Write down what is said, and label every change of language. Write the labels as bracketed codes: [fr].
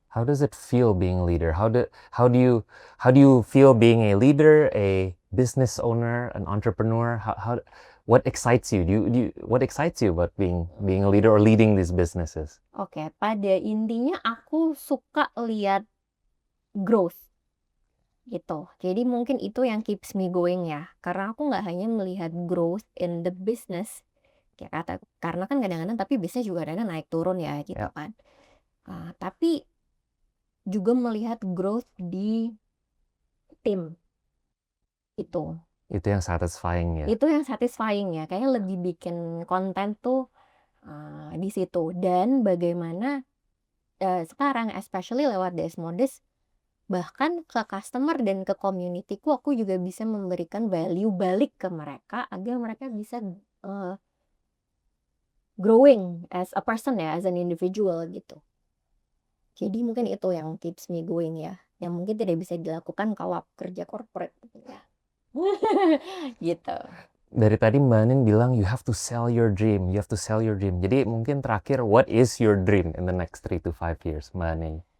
[en] How does it feel being a leader? How do you feel being a leader, a business owner, an entrepreneur? What excites you? What excites you about being a leader or leading these businesses? [id] Oke, pada intinya aku suka lihat growth gitu. Jadi mungkin itu yang [en] keeps me going [id] ya. Karena aku nggak hanya melihat [en] growth in the business, [id] karena kan kadang-kadang tapi bisnis juga ada naik turun ya gitu kan. Tapi juga melihat growth di tim itu. Itu yang satisfying ya. Itu yang satisfying ya. Kayaknya lebih bikin konten tuh di situ. Dan bagaimana sekarang especially lewat DS Modest, bahkan ke customer dan ke communityku aku juga bisa memberikan value balik ke mereka agar mereka bisa [en] growing as a person [id] ya, [en] as an individual [id] gitu. Jadi mungkin itu yang [en] keeps me going [id] ya, yang mungkin tidak bisa dilakukan kalau kerja corporate ya. Gitu. Dari tadi Mbak Anin bilang [en] you have to sell your dream, you have to sell your dream. [id] Jadi mungkin terakhir, [en] what is your dream in the next 3 to 5 years, Mbak Anin?